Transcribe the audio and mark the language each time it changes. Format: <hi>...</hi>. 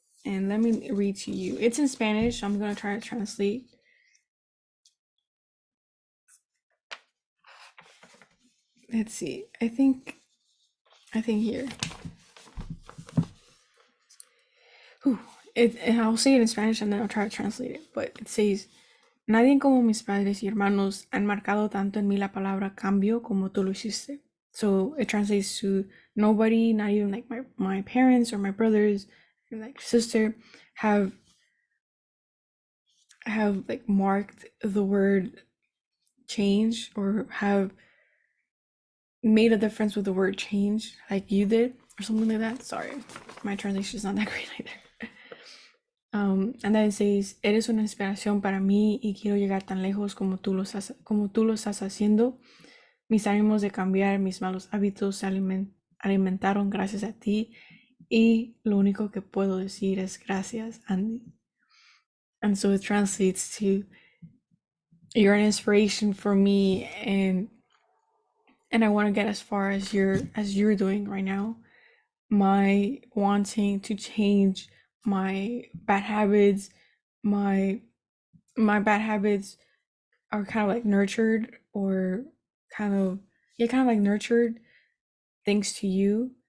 <en>And let me read to you. It's in Spanish. I'm gonna try to translate. Let's see. I think here. Whew. And I'll say it in Spanish and then I'll try to translate it. But it says,</en> <es>nadie como mis padres y hermanos han marcado tanto en mí la palabra cambio como tú lo hiciste.</es> <en>So it translates to nobody, not even like my parents or my brothers or like sister, have like marked the word change or have made a difference with the word change like you did or something like that. Sorry, my translation is not that great either.</en> <es>And then it says, eres una inspiración para mí y quiero llegar tan lejos como tú lo estás haciendo. Mis ánimos de cambiar mis malos hábitos se alimentaron gracias a ti y lo único que puedo decir es gracias, Andy.</es> <en>And so it translates to, you're an inspiration for me, and I want to get as far as you're doing right now. My wanting to change my bad habits, my bad habits are kind of like nurtured, or kind of, yeah, kind of like nurtured thanks to you.</en>